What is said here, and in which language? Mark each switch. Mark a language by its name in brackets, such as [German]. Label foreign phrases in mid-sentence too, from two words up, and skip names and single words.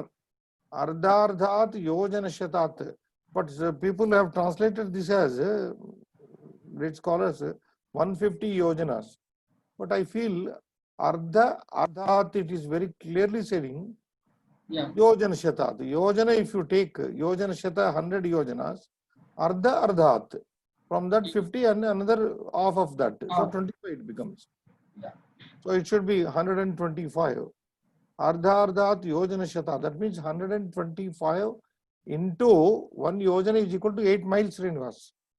[Sanskrit] Ardha Ardhat Yojana Shatat. [English] But people have translated this as, great scholars, 150 yojanas. But I feel [Sanskrit] Ardha Ardhat, [English] it is very clearly saying, yeah, [Sanskrit] Yojana Shatat. Yojana, [English] if you take [Sanskrit] Yojana Shata [English] 100 yojanas, [Sanskrit] Ardha Ardhat. [English] From that 50 and another half of that. So 25 it becomes. Yeah. So it should be 125. [Sanskrit] Ardha Ardhat Yojana Shata. [English] That means 125 into 1 yojana is equal to 8 miles, Srinivas.